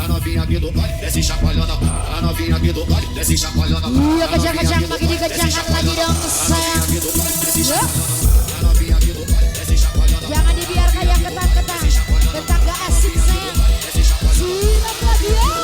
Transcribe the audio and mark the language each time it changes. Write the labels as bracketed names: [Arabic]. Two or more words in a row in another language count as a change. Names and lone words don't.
[Portuguese] novinha aqui do baile, desce chacoalhando. A novinha aqui do baile, desce chacoalhando. [Indonesian] Iya kencang-kencang lagi dikencangkan lagi dong sayang. Ya. Jangan dibiarkan yang ketat-ketat. Ketat gak asik sayang. Siap lagi ya.